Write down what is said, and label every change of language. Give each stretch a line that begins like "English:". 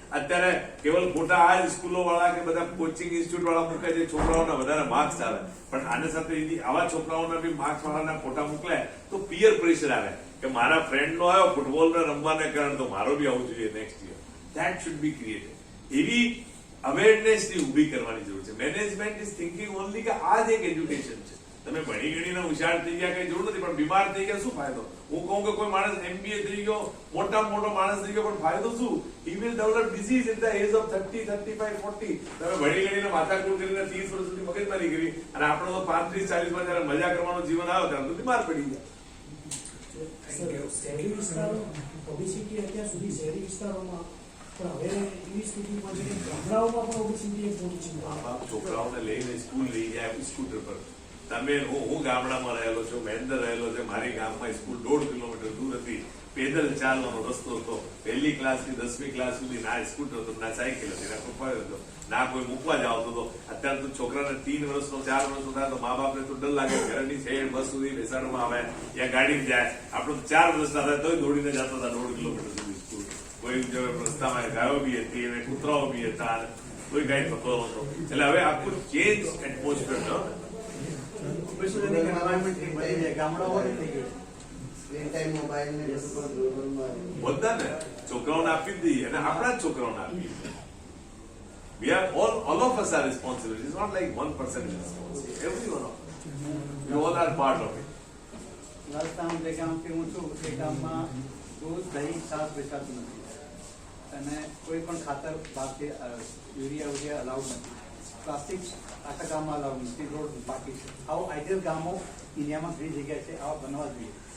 Gujarati: અત્યારે કેવલ ફોટા આ જ સ્કૂલો વાળા કે બધા કોચિંગ ઇન્સ્ટિટ્યૂટ વાળા મૂકે છે, છોકરાઓના વધારે માર્ક્સ આવે, પણ આને સાથે આવા છોકરાઓના બી માર્ક્સ વાળાના ફોટા મોકલે તો પિયર પ્રેશર આવે કે મારા ફ્રેન્ડ નો આવ્યો ફૂટબોલને રમવાને કારણે તો મારો બી આવવું જોઈએ next year.
English: That should be created.
Gujarati: એવી અવેરનેસ ની ઊભી કરવાની જરૂર છે. મેનેજમેન્ટ ઇઝ થિંકિંગ ઓનલી કે આ જ એક એજ્યુકેશન છે. તમે ભણી ગણીને હોશિયાર થઈ ગયા કઈ જરૂર નથી, પણ બીમાર થઈ ગયા શું ફાયદો? હું કહું કે કોઈ માણસ MBA થઈ ગયો, મોટામાં મોટો માણસ થઈ ગયો, પણ ફાયદો શું?
English: He will develop disease in the age of 30, 35, 40.
Gujarati: તમે ભણી ગણીને માથાકૂટ કરીને 30 વર્ષ સુધી મગજમારી કરી અને આપણો તો 35, 40 માં જયારે મજા કરવાનું જીવન આવ્યો ત્યારે તો બીમાર પડી ગયા. શહેરી વિસ્તારો ઓબેસિટી અત્યાર સુધી શહેરી વિસ્તારોમાં, પણ હવે એવી સ્થિતિમાં છે કે ગામડાઓમાં પણ ઓબેસિટી એક મોટી ચિંતા. મા-બાપ છોકરાઓને લઈને સ્કૂલ લઈ જાય સ્કૂટર પર. તમે હું ગામડામાં રહેલો છું, મહેન્દ્ર રહેલો છે, મારી ગામમાં સ્કૂલ 1.5 કિલોમીટર દૂર હતી, પેદલ ચાલવાનો રસ્તો હતો. 1લી ક્લાસથી 10મી ક્લાસ સુધી ના સ્કૂટર હતો, ના સાયકલ હતી, ના પપ્પા હતો, ના કોઈ મૂકવા જ આવતો હતો. અત્યારે તો છોકરાને 3 વર્ષનો 4 વર્ષનો થાય તો મા બાપને તો ડર લાગે, ઘરની છેડ બસ સુધી બેસાડવામાં આવે યા ગાડી જાય. આપણે 4 વર્ષના થાય તોય દોડીને જતા હતા 1.5 કિલોમીટર સુધી સ્કૂલ. કોઈ રસ્તામાં ગાયો બી હતી અને કૂતરાઓ બી હતા અને કોઈ કઈ થતો નતો. એટલે હવે આખું ચેન્જ એટમોસ્ફિયર ઓબેસિટીની environment થઈ ગઈ છે, ગામડાઓમાં થઈ ગયું છે. સ્ક્રીન ટાઈમ મોબાઈલ ને બધું પણ ગ્લોબલમાં બધાને છોકરાઓને આપી જ દઈએ અને આપણા જ છોકરાઓને આપીએ.
English: We are all of us are responsible. It's not like one person is responsible. Every one of us. We all are part of it.
Gujarati: Rajasthan જે ગામથી હું છું એ ગામમાં દૂધ, દહીં, છાશ વેચાતું નથી અને કોઈ પણ ખાતર બહારથી યુરિયા અલાઉડ નથી. પ્લાસ્ટિક આખા ગામમાં અલાઉડ નથી. રોડ બાકી છે. આવું આઈડિયલ ગામો ઇન્ડિયામાં ઘણી જગ્યાએ છે, આવા બનવા જોઈએ.